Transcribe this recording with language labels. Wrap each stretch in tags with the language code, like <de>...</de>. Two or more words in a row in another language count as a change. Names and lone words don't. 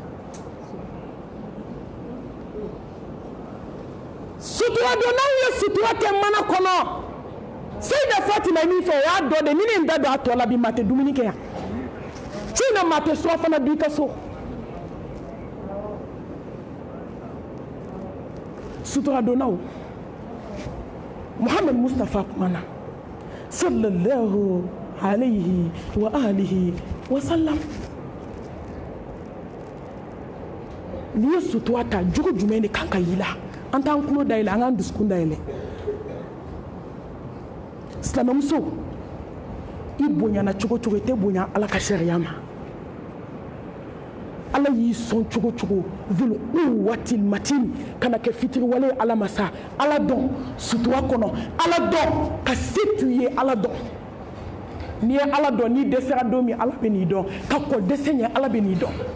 <bm>sutura donnaw ye sutura kɛ mana kɔnɔ Seyida Fatima ye min fɛ o y'a dɔ de ni ne n da don a tɔ la bi maa tɛ dumuni kɛ yan ci na maa tɛ sura fana dun i ka so sutura donnaw Muhammad Mustafa kumana</bm> <ar>صلى الله عليه وآله وسلم</ar> <bm>n'i ye sutura ta jogo jumɛn de kan ka y'i la an t'an tulo dayɛlɛ an k'an dusukun dayɛlɛ silamɛmuso i bonyana cogo cogo i tɛ bonya ala ka sariya ma ala y'i sɔn cogo cogo</bm> <ar>ذو القوة المتين</ar> <bm>kana kɛ fitiriwale ye ala ma sa ala dɔn sutura kɔnɔ ala dɔn ka se t'u ye ala dɔn n'i ye ala dɔn n'i dɛsɛra don min ala bɛ n'i dɔn ka kɔ dɛsɛ ɲɛ ala bɛ n'i dɔn</bm>